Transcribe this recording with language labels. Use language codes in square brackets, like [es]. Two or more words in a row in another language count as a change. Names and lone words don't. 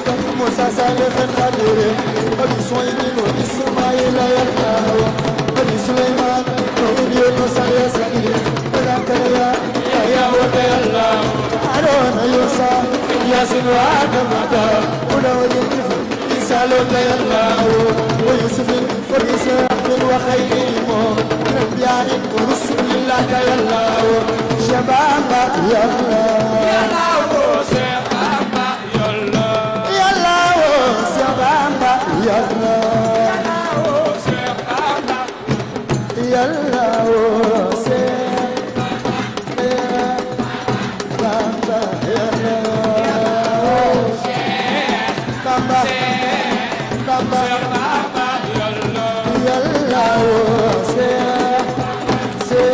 [ar] موسى صالح الخضر وبسويد وإسماعيل يلاه وبسليمان ويونس ياسين وزكريا يحيى ويلاه هارون يوسى ياسين وآدم وداود عيسى يلاه ويوسف وإسحاق وخيرهم نبيان ورسل الله يلاه شباب يلاه [wo] Yàlla Yàlla woo Seex Bamba Yàlla woo Seex Bamba Bamba Yàlla woo Seex